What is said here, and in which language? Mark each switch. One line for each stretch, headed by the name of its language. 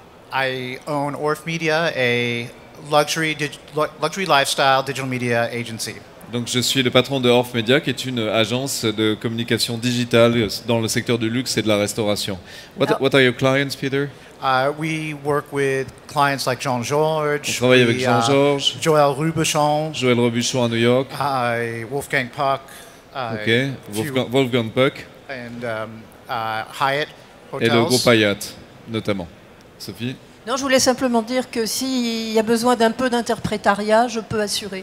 English: I own Orf Media, a luxury lifestyle digital media agency.
French: Donc je suis le patron de Orf Media, qui est une agence de communication digitale dans le secteur du luxe et de la restauration.
English: What are your clients, Peter? We work with clients like Jean-Georges.
French: On travaille avec Jean-Georges.
English: Joël Robuchon.
French: Joël Robuchon à New York.
English: Wolfgang Puck.
French: Wolfgang Puck.
English: And Hyatt Hotels.
French: Et le groupe Hyatt, notamment. Sophie? Non, je voulais simplement dire que s'il y a besoin d'un peu d'interprétariat, je peux assurer.